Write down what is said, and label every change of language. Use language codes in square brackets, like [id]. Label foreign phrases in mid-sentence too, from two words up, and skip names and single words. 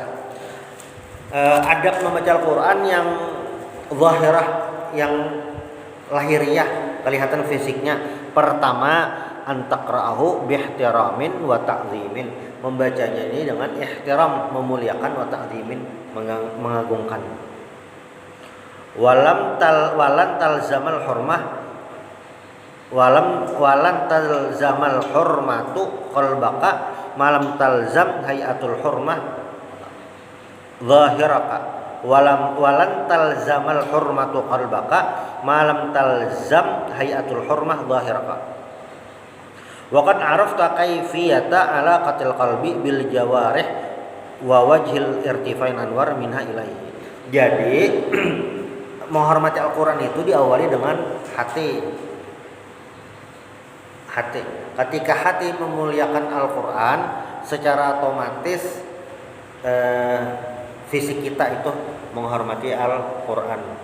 [id] Adab membaca Al-Qur'an yang zahirah, yang lahiriah, kelihatan fisiknya. Pertama, [ar] أن تقرأه باحترام وتعظيم, [id] membacanya ini dengan ihtiram, memuliakan, [ar] وتعظيم, [id] mengagungkan. [ar] ولن تلزم الحرمة قلبك ما لم تلزم هيئة الحرمة ظاهرك. ولن تلزم الحرمة قلبك ما لم تلزم هيئة الحرمة ظاهرك. وقد عرفت كيفية علاقة القلب بالجوارح ووجه ارتفاع الأنوار منها إليه. [id] Jadi menghormati Al-Qur'an itu diawali dengan hati. Ketika hati memuliakan Al-Qur'an, secara otomatis fisik kita itu menghormati Al-Qur'an.